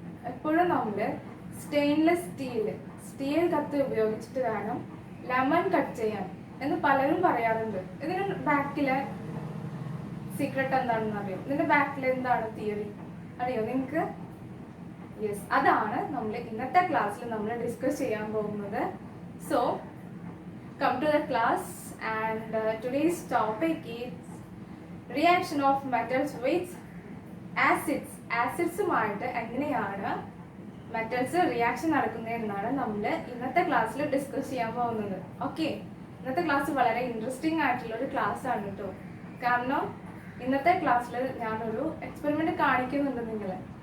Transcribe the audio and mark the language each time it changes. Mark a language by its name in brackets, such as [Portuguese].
[Malayalam] എപ്പോഴും നമ്മള് stainless steel കത്തി ഉപയോഗിച്ചിട്ട് വേണം ലെമൺ കട്ട് ചെയ്യാൻ എന്ന് പലരും പറയാറുണ്ട്. ഇതിന് ബാക്കിലെ സീക്രട്ട് എന്താണെന്ന് അറിയോ? ഇതിന്റെ ബാക്കിൽ എന്താണ് തിയറി അറിയോ നിങ്ങൾക്ക്? യെസ്, അതാണ് നമ്മൾ ഇന്നത്തെ ക്ലാസ്സിൽ നമ്മൾ ഡിസ്കസ് ചെയ്യാൻ പോകുന്നത്. [English] So come to the class and today's topic is reaction of metals with acids. [Malayalam] ആസിഡ്സുമായിട്ട് എങ്ങനെയാണ് മെറ്റൽസ് റിയാക്ഷൻ നടക്കുന്നത് എന്നാണ് നമ്മൾ ഇന്നത്തെ ക്ലാസ്സിൽ ഡിസ്കസ് ചെയ്യാൻ പോകുന്നത്. ഓക്കെ, ഇന്നത്തെ ക്ലാസ് വളരെ ഇൻട്രസ്റ്റിംഗ് ആയിട്ടുള്ള ഒരു ക്ലാസ് ആണ് കേട്ടോ. കാരണം ഇന്നത്തെ ക്ലാസ്സിൽ ഞാനൊരു എക്സ്പെരിമെന്റ് കാണിക്കുന്നുണ്ട് നിങ്ങളെ.